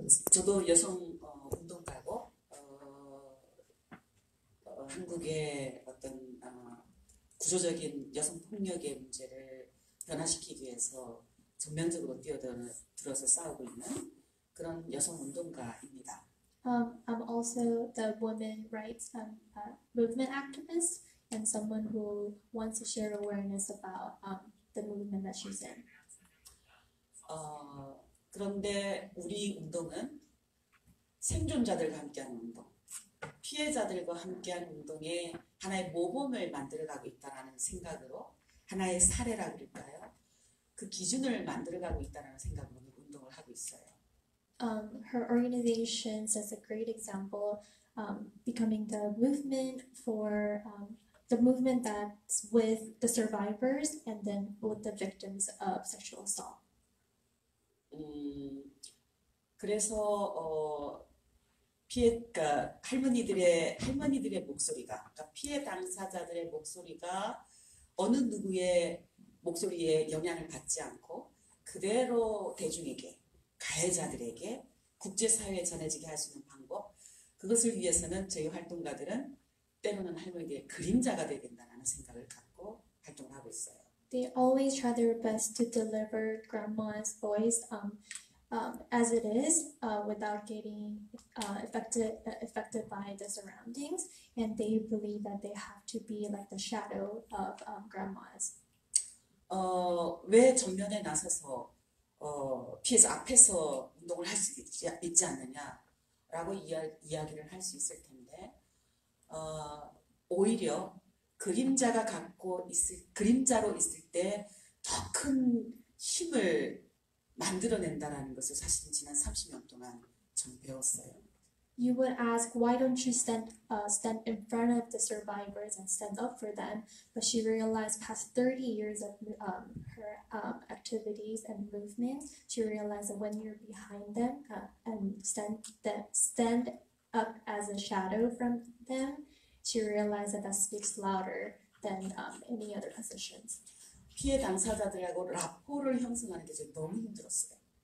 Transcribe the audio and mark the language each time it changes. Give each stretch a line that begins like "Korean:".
Korean: 저도 여성 운동가고 한국의 어떤 구조적인 여성 폭력의 문제를 변화시키기 위해서 전면적으로 뛰어들어서 싸우고 있는 그런 여성 운동가입니다.
English: I'm also the women rights movement activist and someone who wants to share awareness about the movement that she's in.
Korean: 그런데 우리 운동은 생존자들과 함께하는 운동, 피해자들과 함께하는 운동의 하나의 모범을 만들어가고 있다는 생각으로 하나의 사례라 그럴까요? 그 기준을 만들어가고 있다는 생각으로 운동을 하고 있어요.
English: Her organization sets a great example, becoming the movement for the movement that's with the survivors and then with the victims of sexual assault.
Korean: 그래서 그러니까 할머니들의 목소리가, 그러니까 피해 당사자들의 목소리가 어느 누구의 목소리에 영향을 받지 않고 그대로 대중에게, 가해자들에게 국제사회에 전해지게 할 수 있는 방법, 그것을 위해서는 저희 활동가들은 때로는 할머니들의 그림자가 되야 된다는 생각을 갖고 활동을 하고 있어요.
English: They always try their best to deliver grandma's voice as it is, without getting affected by the surroundings, and they believe that they have to be like the shadow of grandmas.
Korean: 왜 전면에 나서서 피해자 앞에서 운동을 할 수 있지 않느냐라고 이야기를 할 수 있을 텐데, 오히려 그림자로 있을 때 더 큰 힘을 만들어낸다라는 것을 사실은 지난 30년 동안 전 배웠어요.
English: You would ask, why don't you stand in front of the survivors and stand up for them? But she realized past 30 years of her activities and movements, she realized that when you're behind them and stand up as a shadow from them, she realized that speaks louder than any other positions.
Korean: 피해 당사자들하고 라포를 형성하는 게 저는 너무 힘들었어요.